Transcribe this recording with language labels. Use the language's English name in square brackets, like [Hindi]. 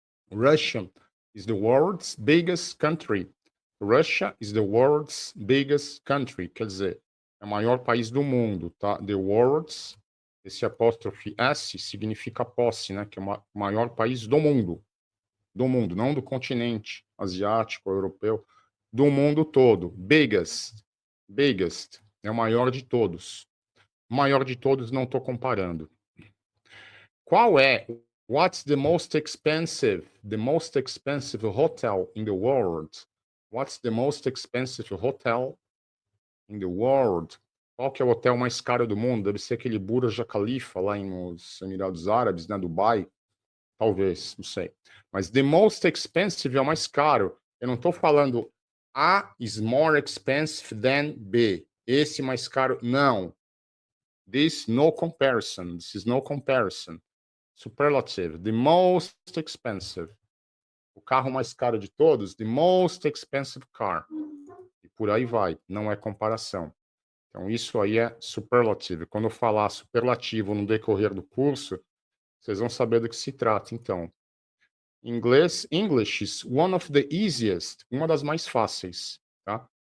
[English] Russia is the world's biggest country. Russia is the world's biggest country. [Portuguese] Quer dizer, é o maior país do mundo, tá? [English] The world's, [Portuguese] esse apóstrofe S significa posse, né? Que é o maior país do mundo. Do mundo, não do continente asiático, europeu. Do mundo todo. Biggest. Biggest. É o maior de todos. O maior de todos não estou comparando. Qual é? [English] What's the most expensive hotel in the world? What's the most expensive hotel in the world? [Portuguese] Qual que é o hotel mais caro do mundo? Deve ser aquele Burj Khalifa lá nos Emirados Árabes, né, Dubai. Talvez, não sei. Mas the most expensive é o mais caro. Eu não estou falando [English] A is more expensive than B. [Portuguese] Esse mais caro, não. [English] This no comparison. This is no comparison. Superlative, the most expensive. [Portuguese] O carro mais caro de todos, [English] the most expensive car. [Portuguese] E por aí vai, não é comparação. Então, isso aí é superlative. Quando eu falar superlativo no decorrer do curso, vocês vão saber do que se trata, então. Inglês, [English] English is one of the easiest, [Portuguese] uma das mais fáceis, tá?